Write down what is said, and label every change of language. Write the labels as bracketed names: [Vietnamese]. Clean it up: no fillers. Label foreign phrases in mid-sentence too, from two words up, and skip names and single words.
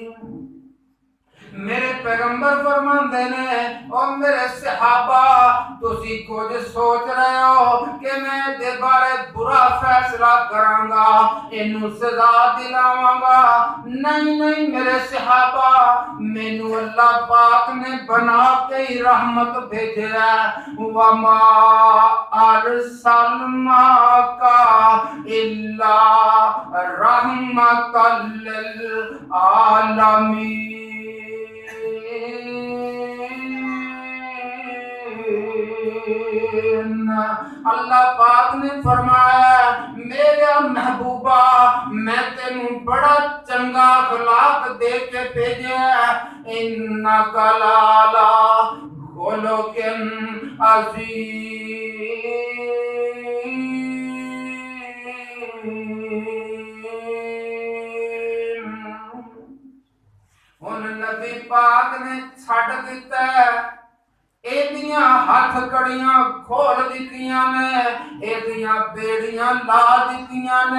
[Punjabi] ਮੇਰੇ ਪੈਗੰਬਰ ਫ਼ਰਮਾਂਦੇ ਨੇ ਔਰ ਮੇਰੇ ਸਹਾਬਾ ਤੁਸੀਂ ਕੁਝ ਸੋਚ ਰਹੇ ਹੋ ਕਿ ਮੈਂ ਦੇ ਬਾਰੇ ਬੁਰਾ ਫ਼ੈਸਲਾ ਕਰਾਂਗਾ, ਇਨੂੰ ਸਜ਼ਾ ਦਿਲਾਵਾਂਗਾ। ਨਹੀਂ ਨਹੀਂ ਮੇਰੇ ਸਹਾਬਾ, ਮੈਨੂੰ ਅੱਲਾਹ ਪਾਕ ਨੇ ਬਣਾ ਕੇ ਹੀ ਰਹਿਮਤ ਭੇਜਿਆ। [Arabic] وما أرسلناك إلا رحمة للعالمين. [Punjabi] ਅੱਲਾਹ ਪਾਕ ਨੇ ਫ਼ਰਮਾਇਆ ਮੇਰੇ ਮਹਿਬੂਬਾ ਮੈਂ ਤੈਨੂੰ ਬੜਾ ਚੰਗਾ ਅਖ਼ਲਾਕ ਦੇ ਕੇ ਭੇਜਿਆ, [Arabic] إنك لعلى خلق عظيم. [Punjabi] ਹੁਣ ਨਬੀ ਪਾਕ ਨੇ ਛੱਡ ਦਿੱਤਾ ਏਦੀਆਂ ਹੱਥ ਕੜੀਆਂ ਖੋਲ੍ਹ ਦਿੱਤੀਆਂ ਨੇ, ਏਦੀਆਂ ਬੇੜੀਆਂ ਲਾ ਦਿੱਤੀਆਂ ਨੇ।